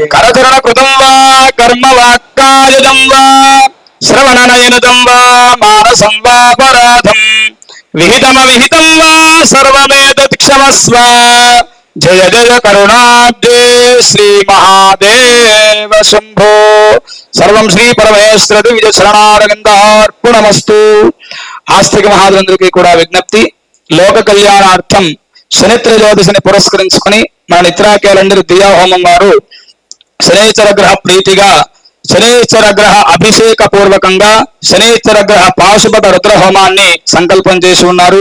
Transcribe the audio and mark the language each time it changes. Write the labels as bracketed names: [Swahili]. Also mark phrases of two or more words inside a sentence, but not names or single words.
[Sanskrit] करकरण कृतं वा कर्म वाक्कायजं वा श्रवणनयनजं वा मानसं वा पराधं विहितमविहितं वा सर्वमेतत् क्षमस्व. जय जय करुणाब्दे श्री महादेव शंभो. सर्वं श्री परमेश्वर दिव्य शरणारविंदार्पणमस्तु. [Telugu] ఆస్తిక మహాదులందరికీ కూడా విజ్ఞప్తి, లోక కళ్యాణార్థం శనిత్ర జ్యోతిషిని పురస్కరించుకుని మన నిత్రా క్యాలెండర్ దియా హోమం వారు శనైశ్చర గ్రహ ప్రీతిగా శనైశ్చర గ్రహ అభిషేక పూర్వకంగా శనైశ్చర గ్రహ పాశుపత రుద్ర హోమాన్ని సంకల్పం చేసి ఉన్నారు.